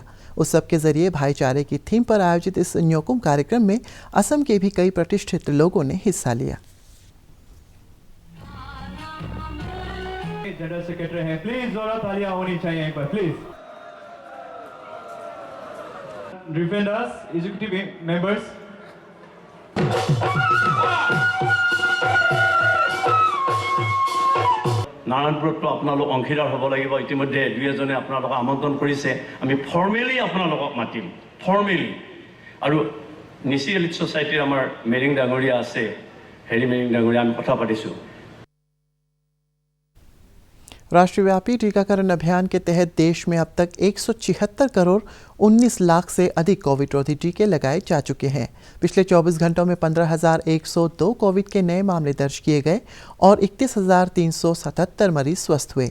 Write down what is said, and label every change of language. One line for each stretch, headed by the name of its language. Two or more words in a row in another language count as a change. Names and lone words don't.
Hindi: उत्सव के जरिए भाईचारे की थीम पर आयोजित इस न्योकुम कार्यक्रम में असम के भी कई प्रतिष्ठित लोगों ने हिस्सा लिया।
English: General Secretary
Hindi: हैं, प्लीज जोरदार तालियां होनी चाहिए एक बार प्लीज।
English: Defenders, Executive Members,
Assamese: নাৰায়ণপুৰতো আপোনালোক অংশীদাৰ হ'ব লাগিব। ইতিমধ্যে দুই এজনে আপোনালোকক আমন্ত্ৰণ কৰিছে, আমি ফৰ্মেলি আপোনালোকক মাতিম, ফৰ্মেলি। আৰু নিচি
English: elite society
Assamese: আমাৰ মেৰিং ডাঙৰীয়া আছে, হেৰি মেৰিং ডাঙৰীয়া, আমি কথা পাতিছোঁ।
Hindi: राष्ट्रव्यापी टीकाकरण अभियान के तहत देश में अब तक 176 करोड़ 19 लाख से अधिक कोविड रोधी टीके लगाए जा चुके हैं। पिछले 24 घंटों में 15,102 कोविड के नए मामले दर्ज किए गए और 31,377 मरीज स्वस्थ हुए।